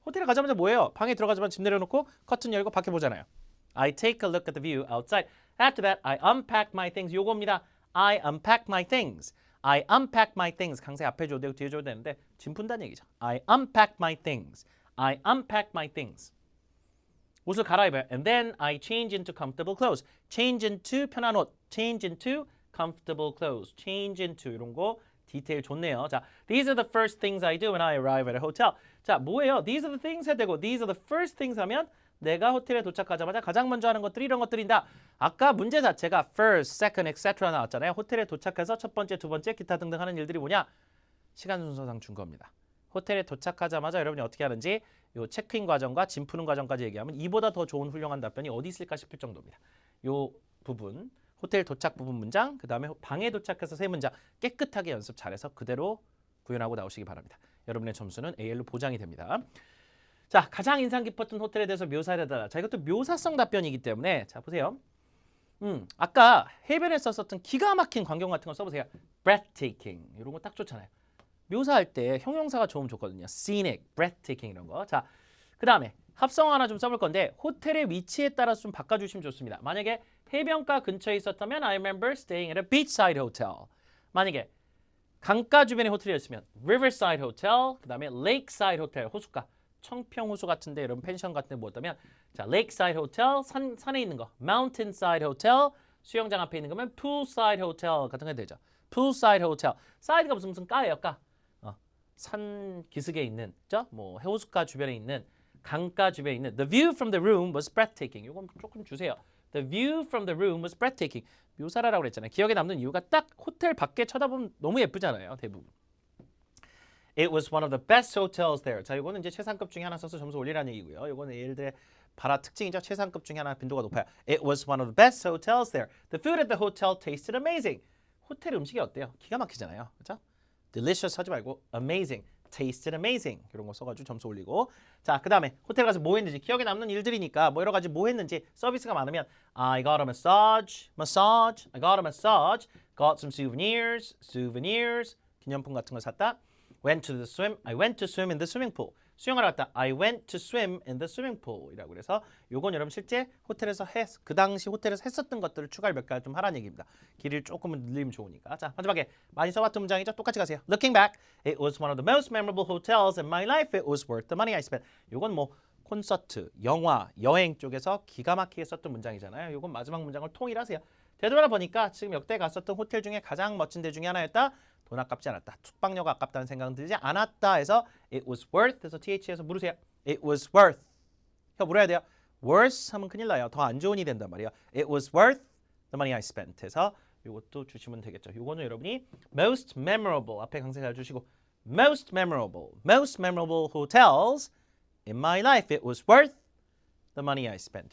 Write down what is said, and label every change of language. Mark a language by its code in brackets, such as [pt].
[ko] 호텔에 가자마자 뭐예요? 방에 들어가자마자 짐 내려놓고 커튼 열고 밖에 보잖아요. [en] I take a look at the view outside. After that, I unpack my things. [ko] 요겁니다. [en] I unpack my things. I unpack my things. [ko] 강세 앞에 줘도 되고 뒤에 줘도 되는데 짐 푼다는 얘기죠. [en] I unpack my things. I unpack my things. [ko] 옷을 갈아입어요. [en] And then I change into comfortable clothes. Change into [ko] 편한 옷. [en] Change into comfortable clothes. [ko] Change into 이런 거 디테일 좋네요. [en] 자, these are the first things I do when I arrive at a hotel. [ko] 자, 뭐예요? These are the things 해야 되고 these are the first things 하면 내가 호텔에 도착하자마자 가장 먼저 하는 것들이 이런 것들인다. 아까 문제 자체가 first, second, etc. 나왔잖아요. 호텔에 도착해서 첫 번째, 두 번째, 기타 등등 하는 일들이 뭐냐? 시간 순서상 준 겁니다. 호텔에 도착하자마자 여러분이 어떻게 하는지 요 체크인 과정과 짐 푸는 과정까지 얘기하면 이보다 더 좋은 훌륭한 답변이 어디 있을까 싶을 정도입니다. 요 부분, 호텔 도착 부분 문장, 그 다음에 방에 도착해서 세 문장 깨끗하게 연습 잘해서 그대로 구현하고 나오시기 바랍니다. 여러분의 점수는 AL로 보장이 됩니다. 자, 가장 인상 깊었던 호텔에 대해서 묘사해달라. 자, 이것도 묘사성 답변이기 때문에 자, 보세요. 아까 해변에 썼었던 기가 막힌 광경 같은 거 써보세요. breathtaking 이런 거 딱 좋잖아요. 묘사할 때 형용사가 좋으면 좋거든요. scenic, breathtaking 이런 거. 자, 그 다음에 합성 하나 좀 써볼 건데 호텔의 위치에 따라서 좀 바꿔주시면 좋습니다. 만약에 해변가 근처에 있었다면 [en] I remember staying at a beachside hotel. [ko] 만약에 강가 주변의 호텔이었으면 riverside hotel, 그 다음에 lakeside hotel, 호숫가. 청평호수 같은데 여러분 펜션 같은 데 뭐였다면 자, lakeside hotel, 산에 있는 거 mountainside hotel, 수영장 앞에 있는 거면 poolside hotel 같은 거 되죠. [en] poolside hotel. [ko] side가 무슨 가예요, 가. 산 기슭에 있는, 그죠? 뭐 해우수가 주변에 있는 강가 주변에 있는 [en] The view from the room was breathtaking. [ko] 이건 조금 주세요. [en] The view from the room was breathtaking. [ko] 묘사라고 그랬잖아요. 기억에 남는 이유가 딱 호텔 밖에 쳐다보면 너무 예쁘잖아요, 대부분. [en] It was one of the best hotels there. [ko] 자, 이거는 이제 최상급 중에 하나 써서 점수 올리라는 얘기고요. 이거는 얘들의 바라 특징이죠. 최상급 중에 하나 빈도가 높아요. [en] It was one of the best hotels there. The food at the hotel tasted amazing. [ko] 호텔 음식이 어때요? 기가 막히잖아요. 그렇죠? delicious 하지 말고 amazing, tasted amazing 이런 거 써가지고 점수 올리고 자, 그 다음에 호텔 가서 뭐 했는지 기억에 남는 일들이니까 뭐 여러 가지 뭐 했는지 서비스가 많으면 [en] I got a massage, I got a massage, got some souvenirs, [ko] 기념품 같은 거 샀다. [en] I went to swim in the swimming pool. [ko] 수영하러 갔다. [en] I went to swim in the swimming pool [ko] 이라고 그래서 요건 여러분 실제 호텔에서 그 당시 호텔에서 했었던 것들을 추가를 몇 가지 좀 하라는 얘기입니다. 길이를 조금은 늘리면 좋으니까. 자, 마지막에 많이 써봤던 문장이죠. 똑같이 가세요. [en] Looking back, it was one of the most memorable hotels in my life. It was worth the money I spent. [ko] 요건 뭐 콘서트, 영화, 여행 쪽에서 기가 막히게 썼던 문장이잖아요. 요건 마지막 문장을 통일하세요. 되돌아보니까 지금 역대 갔었던 호텔 중에 가장 멋진 데 중에 하나였다. 돈 아깝지 않았다. 숙박료가 아깝다는 생각은 들지 않았다 해서 it was worth 해서 th에서 물으세요. [en] It was worth. [ko] 혀 물어야 돼요. worse 하면 큰일 나요. 더 안 좋은 일이 된단 말이에요. It was worth [en] The money I spent [ko] 해서 이것도 주시면 되겠죠. 이거는 여러분이 [en] most memorable [ko] 앞에 강세 잘 주시고 [en] most memorable hotels in my life. It was worth the money I spent.